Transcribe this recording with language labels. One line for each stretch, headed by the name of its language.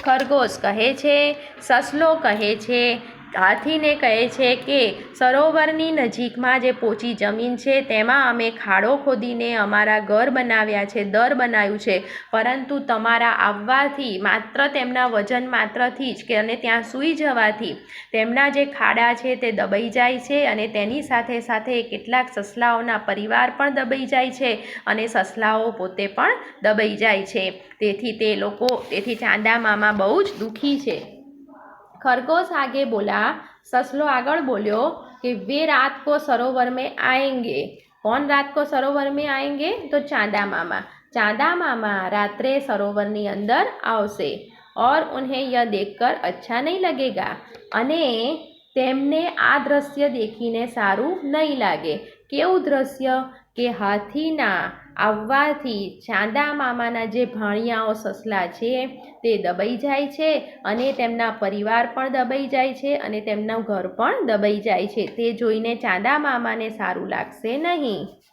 Gujarati: ખરગોશ કહે છે, સસલો કહે છે, હાથીને કહે છે કે સરોવરની નજીકમાં જે પોચી જમીન છે તેમાં અમે ખાડો ખોદીને અમારા ઘર બનાવ્યા છે, દર બનાવ્યું છે, પરંતુ તમારા આવવાથી માત્ર તેમના વજન માત્રથી જ કે અને ત્યાં સૂઈ જવાથી તેમના જે ખાડા છે તે દબાઈ જાય છે અને તેની સાથે સાથે કેટલાક સસલાઓના પરિવાર પણ દબાઈ જાય છે અને સસલાઓ પોતે પણ દબાઈ જાય છે। તેથી ચાંદા મામા બહુ જ દુઃખી છે।
Hindi: खरगोश आगे बोला,
Gujarati: ससलो आगळ बोल्यो
Hindi: कि वे रात को सरोवर में आएंगे। कौन रात को सरोवर में आएंगे? तो चांदा मामा।
Gujarati: चांदा मामा रात्रे सरोवरनी अंदर आवशे
Hindi: और उन्हें यह देखकर अच्छा नहीं लगेगा,
Gujarati: अने तेमने आ दृश्य देखीने सारू नहीं लागे। केवुं दृश्य? के हाथीना આવવાથી ચાંદા મામાના જે ભાણિયાઓ સસલા છે તે દબાઈ જાય છે અને તેમના પરિવાર પણ દબાઈ જાય છે અને તેમનું ઘર પણ દબાઈ જાય છે. તે જોઈને ચાંદા મામાને સારું લાગશે નહીં.